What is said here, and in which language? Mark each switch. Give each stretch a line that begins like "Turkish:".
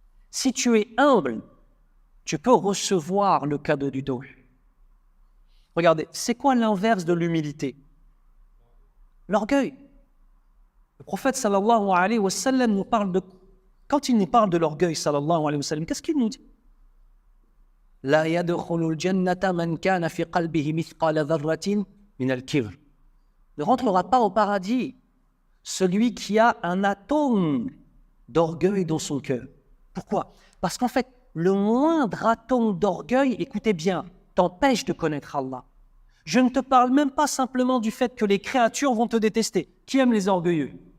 French: Si tu es humble, tu peux recevoir le cadeau du dos. Regardez, c'est quoi l'inverse de l'humilité? L'orgueil. Le prophète sallallahu alayhi wa sallam nous parle de... Quand il nous parle de l'orgueil sallallahu alayhi wa sallam, qu'est-ce qu'il nous dit?
Arabic: لا يدخل الجنة من كان في قلبه مثقال ذرة من الكبر.
French: Ne rentrera pas au paradis celui qui a un atome d'orgueil dans son cœur. Pourquoi? Parce qu'en fait, le moindre atome d'orgueil, écoutez bien, t'empêche de connaître Allah. Je ne te parle même pas simplement du fait que les créatures vont te détester. Qui aime les orgueilleux?